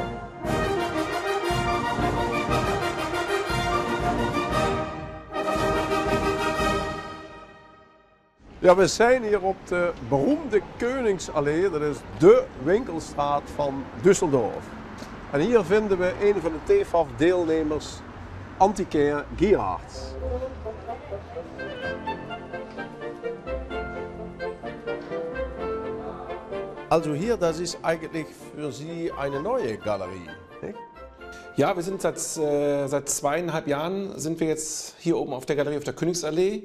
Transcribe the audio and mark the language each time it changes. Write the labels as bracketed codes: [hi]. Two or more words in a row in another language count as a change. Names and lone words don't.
[nl] Ja, we zijn hier op de beroemde Koningsallee, dat is de winkelstraat van Düsseldorf. En hier vinden we een van de TEFAF-deelnemers, Antiquaire Gerhards. [de] Also hier, das ist eigentlich für Sie eine neue Galerie, nicht? Ja, wir sind seit 2,5 Jahren sind wir jetzt hier oben auf der Galerie auf der Königsallee.